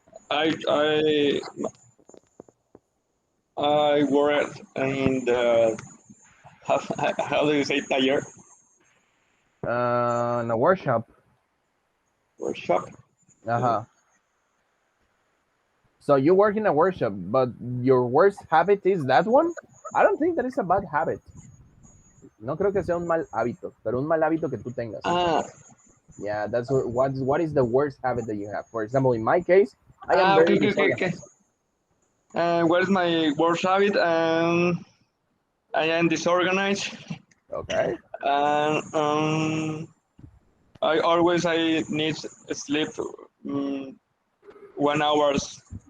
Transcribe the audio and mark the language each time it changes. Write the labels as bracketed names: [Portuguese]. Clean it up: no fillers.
[English] I worked in the how do you say taller In a workshop. workshop? Uh huh. So you work in a workshop, but your worst habit is that one? I don't think that is a bad habit. [Spanish] No creo que sea un mal hábito, pero un mal hábito que tú tengas. Ah, [English] Yeah, that's what is the worst habit that you have. For example, in my case, I am okay, very okay, okay, okay. disorganized. And what is my worst habit? I am disorganized, Okay. and I need sleep 1 hours